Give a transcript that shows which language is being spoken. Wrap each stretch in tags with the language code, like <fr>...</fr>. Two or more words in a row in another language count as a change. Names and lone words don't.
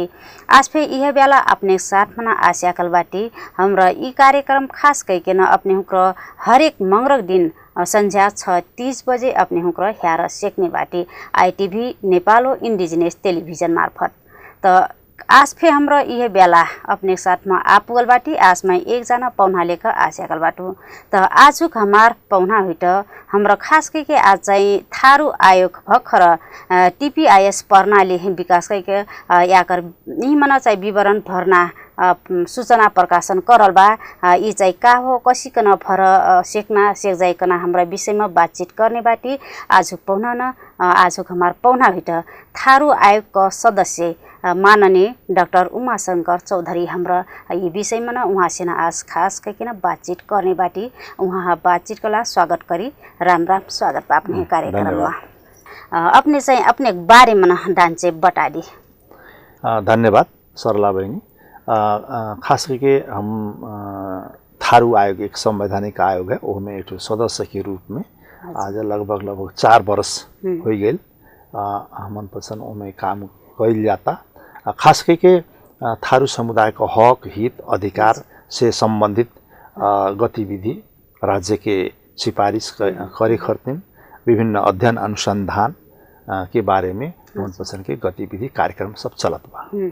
<thl>आज फिर यह बेला अपने साथ मना आस्याकल बाटी हमरा ई कार्यक्रम खास करके न अपने हुक्र हरेक मंगरक दिन संध्या 6:30 बजे अपने हुक्र ह्यार सेक्ने बाटी आईटीवी नेपालो</thl> <en>indigenous television</en> <thl>मार्फत। तो आज फे हाम्रो यह बेला अपने साथ में आपुगल बाटी आज में एक जना पौना लेकर आस्याकल बाटू। तो आजुक हमार पौना हुई तो हाम्रो खास करके आज चाहिँ थारू आयोग भर्खर टीपीआईएस प्रणाली विकास करके याकर यही मना चाहिँ विवरण भर्ना सूचना प्रकाशन करल बा। यी चाहिँ का हो कसिकन भर सेक्ना सेक जाइकन हाम्रा विषयमा बातचीत गर्ने बाटी आजुक पौना न आजुक हमार पौना हुई तो थारू आयोगका सदस्य माननीय डाक्टर उमाशंकर चौधरी हमरा यी विषयमा न उहाँसित आज खास करके बातचीत करने बाटी उहाँ बातचीत कला स्वागत करी राम राम स्वागत अपने कार्यक्रम में अपने चाहिँ अपने बारे में डांचे बता दी। धन्यवाद सरला बहनी। खास करके हम थारू आयोग एक संवैधानिक आयोग है वो में एक सदस्य के रूप में आज लगभग 4 वर्ष हो गए हमन पसंद में काम कइल जाता। खास करके थारू समुदाय का हक हित अधिकार से संबंधित गतिविधि राज्य के सिफारिश करे खर्तिन विभिन्न अध्ययन अनुसंधान के बारे में मन पसंद के गतिविधि कार्यक्रम सब चलत बा।</thl>